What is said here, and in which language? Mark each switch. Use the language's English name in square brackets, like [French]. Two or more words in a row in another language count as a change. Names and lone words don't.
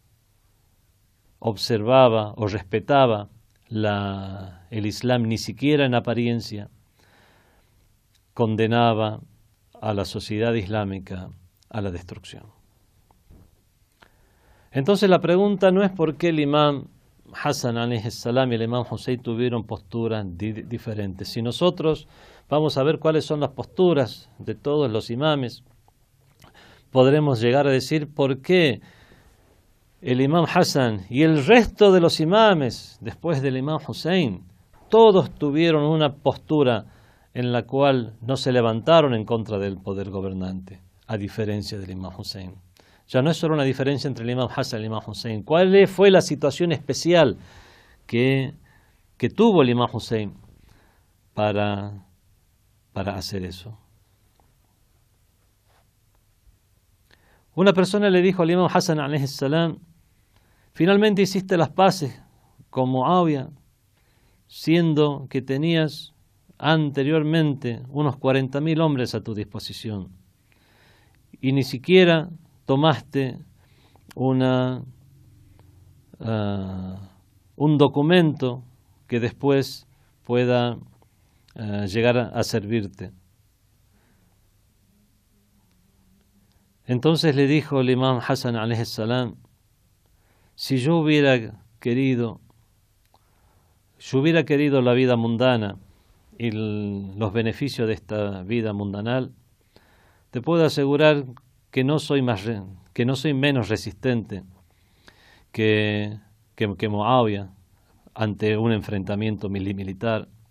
[Spanish] observaba o respetaba el Islam, ni siquiera en apariencia, condenaba a la sociedad islámica a la destrucción. Entonces la pregunta no es por qué el imam Hassan [Arabic] عليه السلام [Spanish] y el imam Hussein tuvieron posturas diferentes. Si nosotros vamos a ver cuáles son las posturas de todos los imames, podremos llegar a decir por qué el imam Hassan y el resto de los imames después del imam Hussein, todos tuvieron una postura en la cual no se levantaron en contra del poder gobernante, a diferencia del imam Hussein. Ya no es solo una diferencia entre el imam Hassan y el imam Hussein. ¿Cuál fue la situación especial que tuvo el imam Hussein para hacer eso? Una persona le dijo al imam Hassan [Arabic] عليه السلام: [Spanish] finalmente hiciste las paces con Muawiya, siendo que tenías anteriormente unos 40.000 hombres a tu disposición, y ni siquiera tomaste un documento que después pueda llegar a servirte. Entonces le dijo el imam Hassan [Arabic] عليه السلام: [Spanish] si yo hubiera querido la vida mundana y los beneficios de esta vida mundanal, te puedo asegurar que no soy menos resistente que Muawiya ante un enfrentamiento militar,